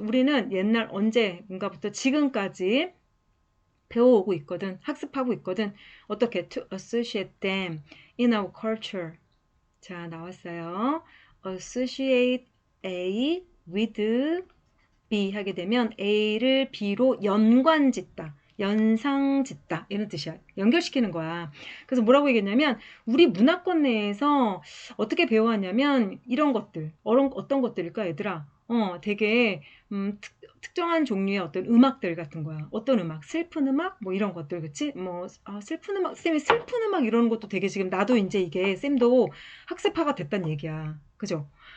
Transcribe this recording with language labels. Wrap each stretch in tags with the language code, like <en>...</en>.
<ko>우리는 옛날 언제인가부터 지금까지 배워오고 있거든. 학습하고 있거든. 어떻게?</ko> <en>To associate them in our culture.</en> <ko>자, 나왔어요. associate A with B 하게 되면 A를 B로 연관짓다. 연상짓다. 이런 뜻이야. 연결시키는 거야. 그래서 뭐라고 얘기했냐면, 우리 문화권 내에서 어떻게 배워왔냐면, 이런 것들, 어떤 것들일까, 얘들아? 되게, 특정한 종류의 어떤 음악들 같은 거야. 어떤 음악? 슬픈 음악? 뭐 이런 것들, 그치? 뭐, 슬픈 음악, 쌤이 슬픈 음악 이런 것도 되게 지금 나도 이제 이게 쌤도 학습파가 됐단 얘기야. 그죠?</ko>